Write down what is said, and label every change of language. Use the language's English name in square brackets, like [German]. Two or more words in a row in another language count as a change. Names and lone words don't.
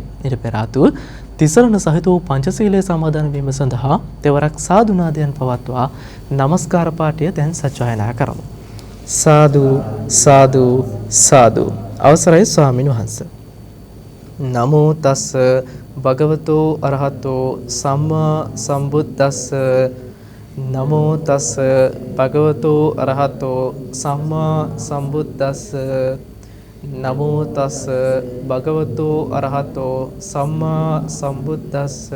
[Sinhala] ඊට පෙර ආතුව තිසරණ සහිත වූ පංචශීලයේ සමාදන් වීම සඳහා දෙවරක් සාදු නාදයන් පවත්වා নমස්කාර පාඨය දැන් සජ්ජායනා කරමු. සාදු සාදු සාදු. අවසරයි ස්වාමීන් වහන්සේ. [Pali] නමෝ තස් භගවතෝ අරහතෝ සම්මා සම්බුද්දස්ස. නමෝ තස් භගවතෝ අරහතෝ සම්මා සම්බුද්දස්ස. නමෝ තස් භගවතෝ අරහතෝ සම්මා සම්බුද්දස්ස.